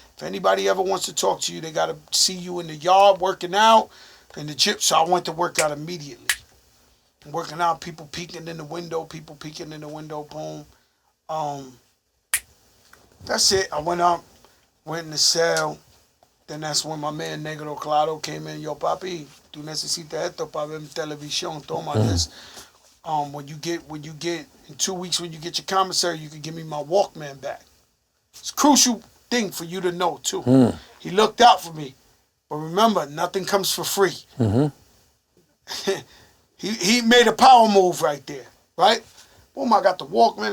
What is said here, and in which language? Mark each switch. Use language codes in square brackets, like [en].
[en] If anybody ever wants to talk to you, they got to see you in the yard working out, in the gym. So I went to work out immediately. Working out, people peeking in the window, boom. That's it. I went up, went in the cell. Then that's when my man Negro Claro came in. [es] Yo, papi, tú necesitas esto para ver televisión. Toma [en] this. When you get in 2 weeks, when you get your commissary, you can give me my Walkman back. It's a crucial thing for you to know too. He looked out for me, but remember, nothing comes for free. He made a power move right there, right? Boom! I got the Walkman.